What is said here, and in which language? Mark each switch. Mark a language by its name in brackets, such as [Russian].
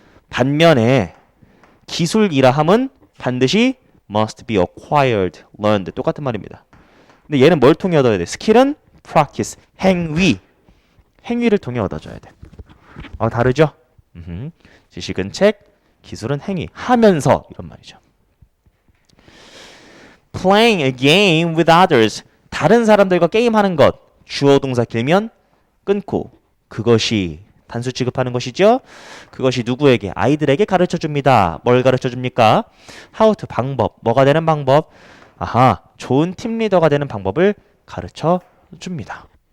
[Korean] 반면에 기술이라 함은 반드시 [English] must be acquired, learned. [Korean] 똑같은 말입니다. 근데 얘는 뭘 통해 얻어야 돼? 스킬은 practice, 행위를 통해 얻어줘야 돼. 다르죠? 지식은 책, 기술은 행위, 하면서 이런 말이죠. [English] Playing a game with others. [Korean] 다른 사람들과 게임하는 것. 주어 동사 길면 끊고 그것이 단수 취급하는 것이죠. 그것이 누구에게? 아이들에게 가르쳐줍니다. 뭘 가르쳐줍니까? How to 방법. 뭐가 되는 방법? 좋은 팀 리더가 되는 방법을 가르쳐줍니다.